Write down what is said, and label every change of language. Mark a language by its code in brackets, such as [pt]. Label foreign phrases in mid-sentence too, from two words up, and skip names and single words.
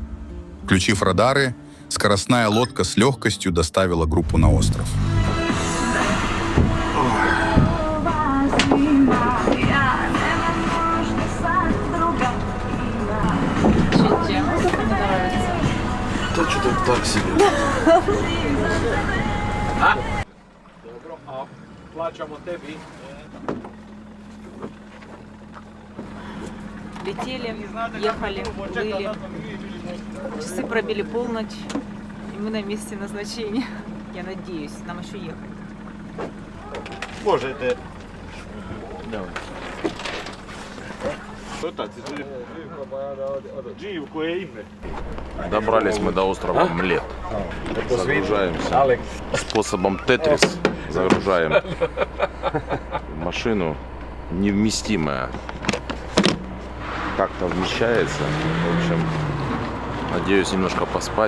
[ru] Включив радары, скоростная лодка с легкостью доставила группу на остров. Да что-то так себе. [sr] Dobro, a plaćamo tebi. [ru] Летели, ехали, плыли. Часы пробили полночь, и мы на месте назначения. Я надеюсь, нам еще ехать. [sr] Možete. Dživ, koje je ime? [ru] Добрались мы до острова Млет. Загружаемся способом Тетрис. Загружаем в машину невместимая. Как-то вмещается. В общем, надеюсь немножко поспать.